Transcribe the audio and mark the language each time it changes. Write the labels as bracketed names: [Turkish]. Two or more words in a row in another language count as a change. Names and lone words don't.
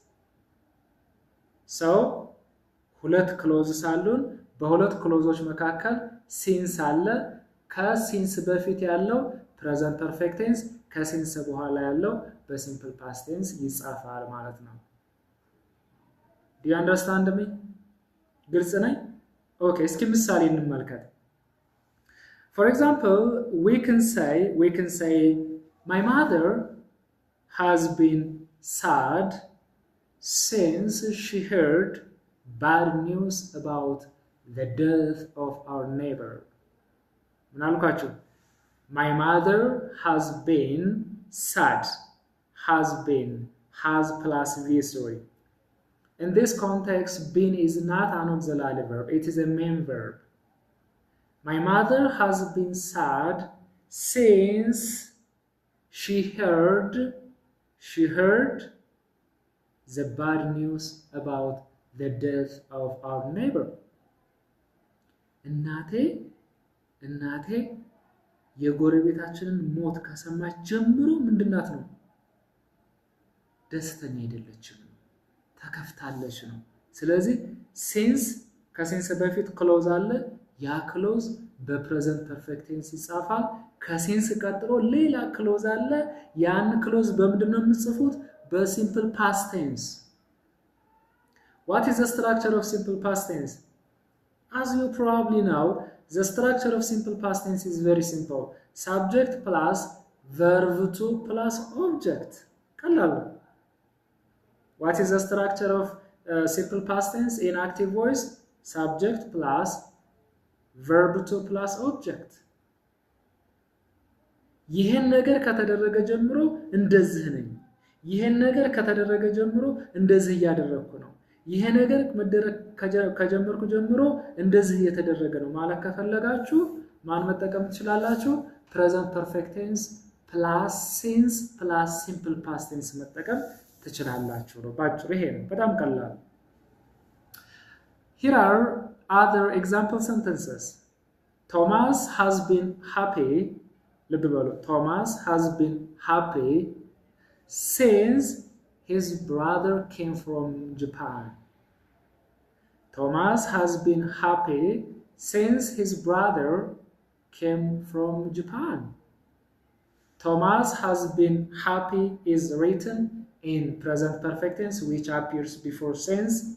[Amharic] so ሁለት ክሎዝስ አሉን በሁለት ክሎዞች መካከል ሲንስ አለ ከሲንስ በፊት ያለው [English] present perfect tense [Amharic] ከሲንስ በኋላ ያለው [English] በsimple past tense [Amharic] ይጻፋል ማለት ነው [English] Do you understand me? [Amharic] ግልጽ ነኝ? Okay, እስኪ ምሳሌ እንመልከት. [English] For example, we can say my mother has been sad since she heard bad news about the death of our neighbor. [Amharic] ምን አልኳችሁ? [English] My mother has been sad. Has plus V3. In this context, been is not an auxiliary verb, it is a main verb. My mother has been sad since she heard the bad news about the death of our neighbor. [Amharic] እናቴ የጎረቤታችንን ሞት ከሰማች ጀምሮ ምንድናት ነው? ደስተኛ አይደለችም። ተከፍታለች ነው ስለዚህ since ከሲንስ በፊት ክሎዝ አለ ያ ክሎዝ [English] በpresent perfect tense [Amharic] ይጻፋል ከሲንስ ቀጥሎ ሌላ ክሎዝ አለ ያን ክሎዝ በምንድነው የምትጽፉት [English] በsimple past tense What is the structure of simple past tense? As you probably know, the structure of simple past tense is very simple. Subject plus verb to plus object. [Amharic] ቀላል [English] What is the structure of simple past tense in active voice subject plus verb to plus object [Amharic] ይሄን ነገር ከተደረገ ጀምሮ እንደዚህ ነኝ ይሄን ነገር ከተደረገ ጀምሮ እንደዚህ ያደረኩ ነው ይሄ ነገር መደረግ ከጀመርኩ ጀምሮ እንደዚህ እየተደረገ ነው ማለት ከፈለጋችሁ ማን መጠቀም ትችላላችሁ [English] present perfect tense plus since plus simple past tense [Amharic] መጠቀም ትችላላችሁ ነው ባጭሩ ይሄ ነው በጣም ቀላል [English] Here are other example sentences Thomas has been happy [Amharic] ልብ በሉ [English] Thomas has been happy since his brother came from Japan. Thomas has been happy since his brother came from Japan. Thomas has been happy is written in present perfect tense which appears before since.